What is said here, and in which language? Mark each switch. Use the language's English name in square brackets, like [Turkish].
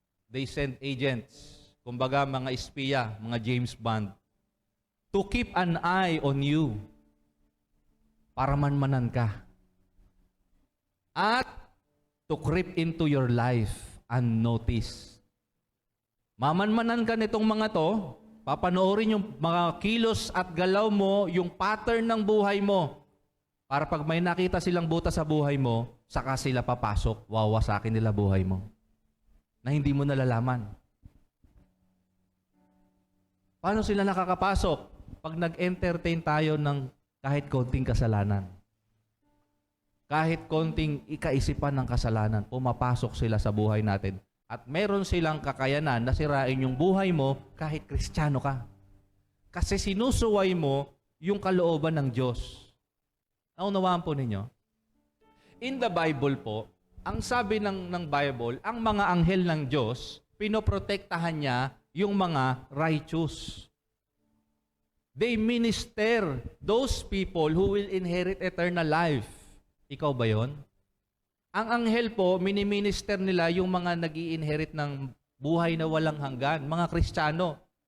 [English] They send agents. [Filipino] Kumbaga, mga espiya, mga James Bond, [English] to keep an eye on you [Filipino] para manmanan ka. [English] At to creep into your life unnoticed. [Filipino] Mamanmanan ka nitong mga to, papanoorin yung mga kilos at galaw mo, yung pattern ng buhay mo. Para pag may nakita silang butas sa buhay mo, saka sila papasok, wawasakin nila buhay mo. Na hindi mo nalalaman. Paano sila nakakapasok? Pag nag-entertain tayo ng kahit konting kasalanan. Kahit konting ikaisipan ng kasalanan, pumapasok sila sa buhay natin. At meron silang kakayanan na sirain yung buhay mo kahit Kristiyano ka. Kasi sinusuway mo yung kalooban ng Diyos. Naunawaan po ninyo? [English] In the Bible [Filipino] po, ang sabi ng Bible, ang mga anghel ng Diyos, pinoprotektahan niya yung mga righteous. [English] They minister those people who will inherit eternal life. [Filipino] Ikaw ba yon? Ang anghel po, miniminister nila yung mga nag-i-inherit ng buhay na walang hanggan, mga Kristiyano.